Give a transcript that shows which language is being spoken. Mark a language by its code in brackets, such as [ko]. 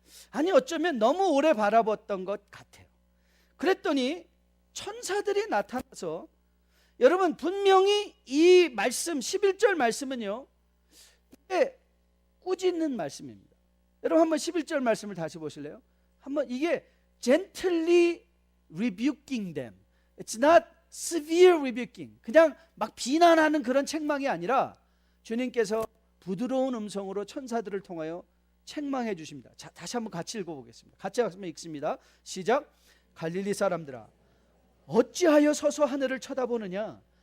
[ko] 아니, 어쩌면 너무 오래 바라봤던 것 같아요. 그랬더니 천사들이 나타나서, 여러분 분명히 이 말씀 11절 말씀은요, 이게 꾸짖는 말씀입니다. 여러분 한번 11절 말씀을 다시 보실래요? 한번, 이게 [en] gently rebuking them. It's not severe rebuking. [ko] 그냥 막 비난하는 그런 책망이 아니라 주님께서 부드러운 음성으로 천사들을 통하여 책망해 주십니다. 자, 다시 한번 같이 읽어보겠습니다. 같이 한번 읽습니다. 시작. 갈릴리 사람들아, 어찌하여 서서 하늘을 쳐다보느냐?